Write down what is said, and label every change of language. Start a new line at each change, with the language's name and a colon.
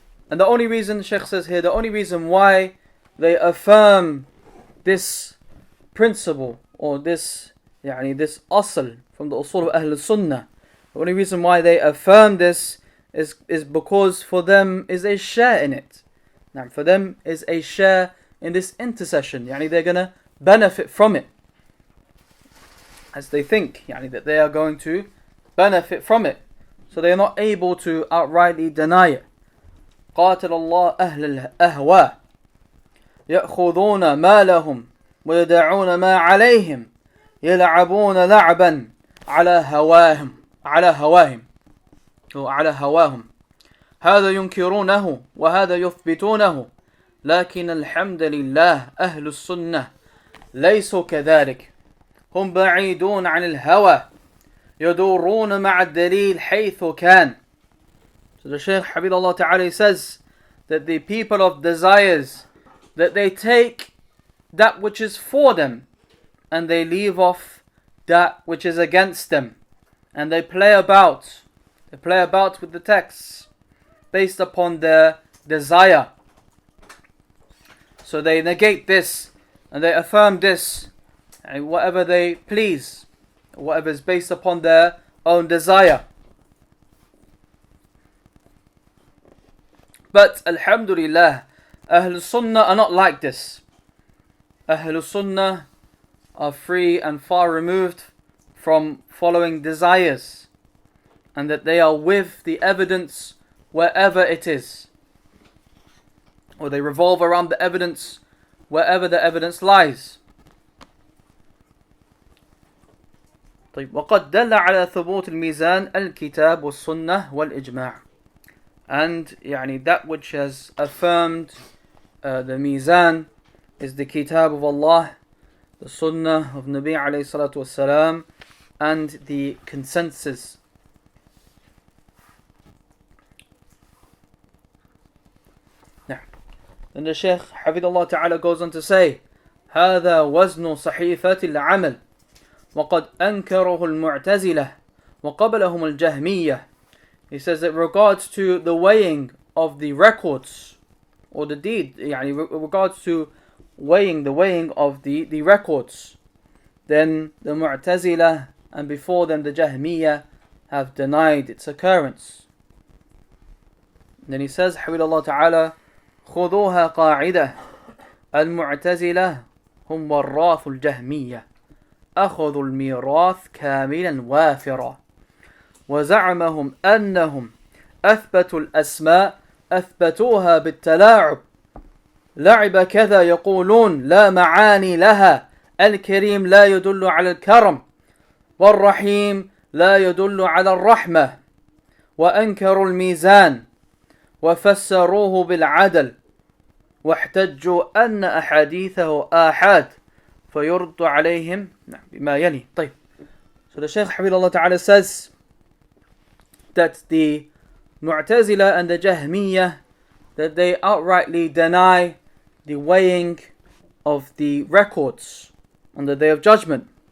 English: And the only reason, Shaykh says here, the only reason why they affirm this principle, or this asl from the usul of Ahl Sunnah, the only reason why they affirm this is because for them is a share in it. Now, for them is a share in this intercession. They're going to benefit from it, as they think that they are going to benefit from it. So they are not able to outrightly deny it.
Arabic: قاتل الله أهل الأهواء يأخذون ما لهم ويدعون ما عليهم يلعبون لعبا على هواهم. على هواهم أو على هواهم هذا ينكرونه وهذا يثبتونه لكن الحمد لله أهل السنة ليسوا كذلك هم بعيدون عن الهوى يدورون مع الدليل حيث كان.
English: So the Shaykh Habibullah Ta'ala says that the people of desires, that they take that which is for them and they leave off that which is against them, and they play about with the texts based upon their desire. So they negate this and they affirm this, and whatever they please, whatever is based upon their own desire. But Alhamdulillah, Ahlul Sunnah are not like this. Ahlul Sunnah are free and far removed from following desires, and that they are with the evidence wherever it is, or they revolve around the evidence wherever the evidence lies.
Arabic: طيب وقد دل على ثبوت الميزان الكتاب والسنة والإجماع.
English: And that which has affirmed the mizan is the kitab of Allah, the sunnah of Nabi alayhi salatu wasalam, and the consensus. Then the Shaykh Hafidhullah Ta'ala goes on to say,
Arabic: هذا وزن صحيفة العمل وقد أنكره المعتزلة وقبلهم الجهمية.
English: He says that regards to the weighing of the records or the deed, regards to the weighing of the records, then the Mu'tazila and before them the Jahmiyyah have denied its occurrence. And then he says, Hafidhullah Ta'ala,
Arabic: خذوها قاعدة المعتزلة هم وراث الجهمية أخذوا الميراث كاملا وافرا وزعمهم أنهم أثبتوا الأسماء أثبتوها بالتلاعب لعب كذا يقولون لا معاني لها الكريم لا يدل على الكرم والرحيم لا يدل على الرحمة وأنكروا الميزان وفسروه بالعدل واحتجوا أن أحاديثه آحاد فيرد عليهم بما يلي. طيب.
English: So the Shaykh Habibullah Ta'ala says that the Mu'tazila and the Jahmiyyah, that they outrightly deny the weighing of the records on the Day of Judgment.